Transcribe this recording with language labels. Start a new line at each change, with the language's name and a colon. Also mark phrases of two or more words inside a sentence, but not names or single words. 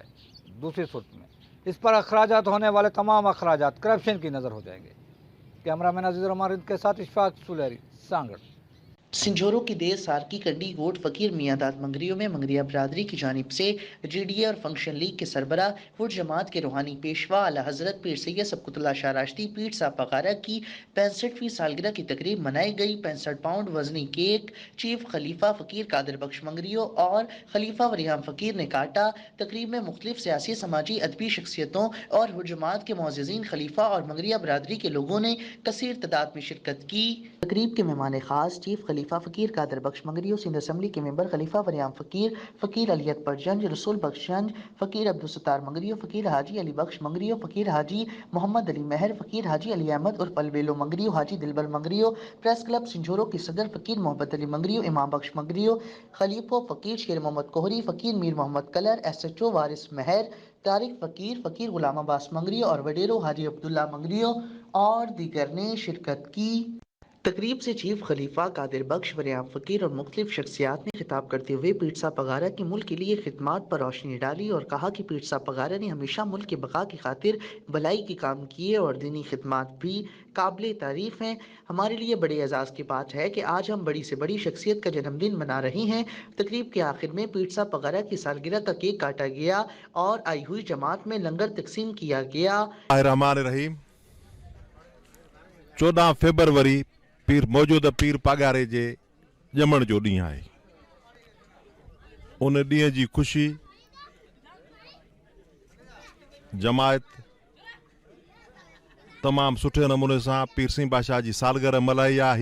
Urdu: دوسری صورت میں اس پر اخراجات ہونے والے تمام اخراجات کرپشن کی نذر ہو جائیں گے. کیمرہ مین عزیز رحمان کے ساتھ اشفاق سلہری، سانگھڑ. سنجھورو کی دیر سارکی کنڈی گوٹ فقیر میاں داد منگریو میں منگریا برادری کی جانب سے GDA اور فنکشن لیگ کے سربراہ حر جماعت کے روحانی پیشوا اعلیٰ حضرت پیر سید صبغت اللہ شاہ راشدی پیر صاحب پگارا کی 65ویں سالگرہ کی تقریب منائی گئی. 65 پاؤنڈ وزنی کیک چیف خلیفہ فقیر قادر بخش منگریو اور خلیفہ وریام فقیر نے کاٹا. تقریب میں مختلف سیاسی، سماجی، ادبی شخصیتوں اور حر جماعت کے معززین خلیفہ اور منگریا برادری کے لوگوں نے کثیر تعداد میں شرکت کی. تقریب کے مہمان خاص چیف خلیفہ فقیر قادر بخش منگریو، سندھ اسمبلی کے ممبر خلیفہ وریام فقیر، فقیر علی اکبر جنج، رسول بخش جنج، فقیر عبدالستار منگریو، فقیر حاجی علی بخش منگریو، فقیر حاجی محمد علی مہر، فقیر حاجی علی احمد عرف البیلو منگریو، حاجی دلبر منگریو، پریس کلب سنجھورو کے صدر فقیر محبت علی منگریو، امام بخش منگریو، خلیفوں فقیر شیر محمد کوہری، فقیر میر محمد کلر، SHO وارث مہر، طارق فقیر، فقیر غلام عباس منگریو اور وڈیرو حاجی عبداللہ منگریو اور دیگر نے شرکت کی. تقریب سے چیف خلیفہ قادر بخش، بریام فقیر اور مختلف شخصیات نے خطاب کرتے ہوئے پیرسا پگارا کی ملک کے لیے خدمات پر روشنی ڈالی اور کہا کہ پیرسا پگارا نے ہمیشہ ملک کے بقا کی خاطر بھلائی کے کام کیے اور دینی خدمات بھی قابل تعریف ہیں. ہمارے لیے بڑے اعزاز کی بات ہے کہ آج ہم بڑی سے بڑی شخصیت کا جنم دن منا رہے ہیں. تقریب کے آخر میں پیرسا پگارا کی سالگرہ کا کیک کاٹا گیا اور آئی ہوئی جماعت میں لنگر تقسیم کیا گیا.
Sindhi: रहमान रहीम 14 फेब्रुआरी पीर मौजूदा पीर पगारे जे ॼमण जो ॾींहुं आहे। उन ॾींहं जी ख़ुशी जमायत तमामु सुठे नमूने सां पीर सिंह बादशाह जी सालगिरह मल्हाई आहे।